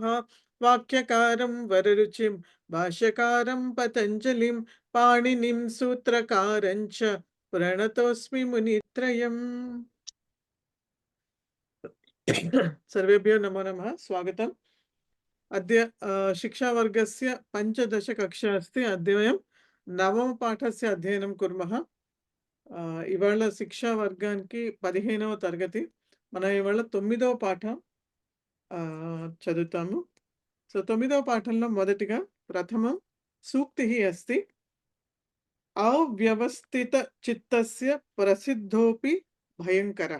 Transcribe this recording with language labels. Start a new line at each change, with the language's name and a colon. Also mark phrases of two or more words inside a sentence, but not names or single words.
Sanskrit: वाक्यकारं वररुचिं भाष्यकारं पतञ्जलिं पाणिनिं सूत्रकारं च प्रणतोऽस्मि मुनित्रयम्। सर्वेभ्यो नमो नमः। स्वागतम्। अद्य शिक्षावर्गस्य पञ्चदशकक्षा अस्ति। अद्य वयं नवमपाठस्य अध्ययनं कुर्मः।
Telugu: ఇవాళ శిక్షా వర్గానికి 15వ తరగతి. మనం ఇవాళ 9వ పాఠం చదువుతాము. సో 9వ పాఠంలో మొదటిగా
Sanskrit: ప్రథమం సూక్తిః అస్తి. అవ్యవస్థిత చిత్తస్య ప్రసిద్ధోపి భయంకరః.